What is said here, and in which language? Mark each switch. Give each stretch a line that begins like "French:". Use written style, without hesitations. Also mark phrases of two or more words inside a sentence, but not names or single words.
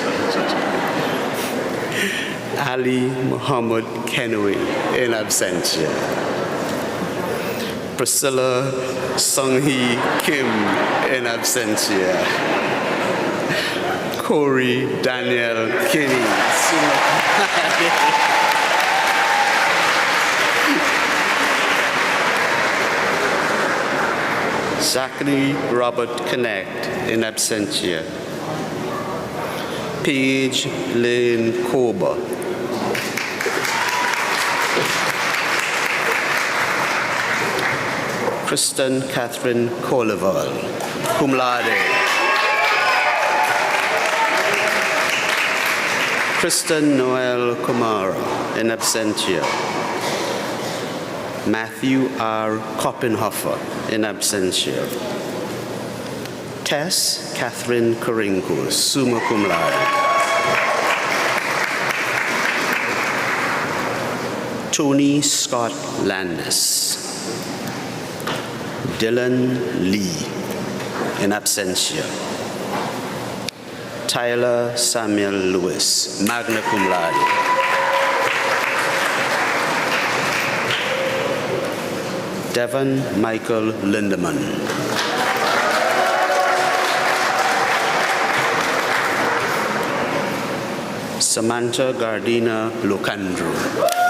English: Ali Muhammad Kenui,
Latin: in absentia.
English: Priscilla Sung-hee Kim,
Latin: in absentia.
English: Corey Daniel Kinney,
Latin: summa cum laude.
English: Zachary Robert Connect,
Latin: in absentia.
English: Paige Lynn Koba. Kristen Catherine Colival,
Latin: cum laude.
English: Kristen Noel Kumara,
Latin: in absentia.
English: Matthew R. Koppenhofer,
Latin: in absentia.
English: Tess Catherine Korinko,
Latin: summa cum laude.
English: Tony Scott Landis. Dylan Lee,
Latin: in absentia.
English: Tyler Samuel Lewis,
Latin: magna cum laude.
English: Devon Michael Lindemann. Samantha Gardina Lucandro.